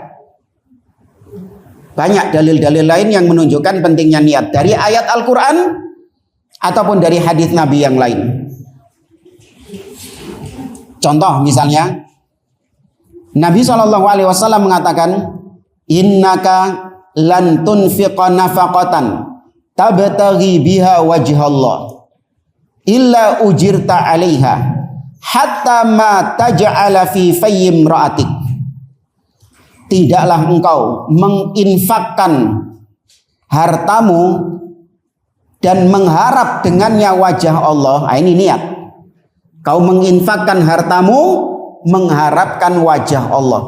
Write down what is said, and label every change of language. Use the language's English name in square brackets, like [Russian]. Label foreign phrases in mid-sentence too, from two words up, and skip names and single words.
[Indonesian] Banyak dalil-dalil lain yang menunjukkan pentingnya niat. Dari ayat Al-Quran ataupun dari hadis Nabi yang lain. Contoh misalnya, Nabi SAW mengatakan, [Arabic] إنك لن تنفق نفقة تبتغي بها وجه الله إلا أجرت عليها حتى ما تجعل في في امرأتك. [Indonesian] Tidaklah engkau menginfakkan hartamu dan mengharap dengannya wajah Allah. Nah, ini niat. Kau menginfakkan hartamu mengharapkan wajah Allah.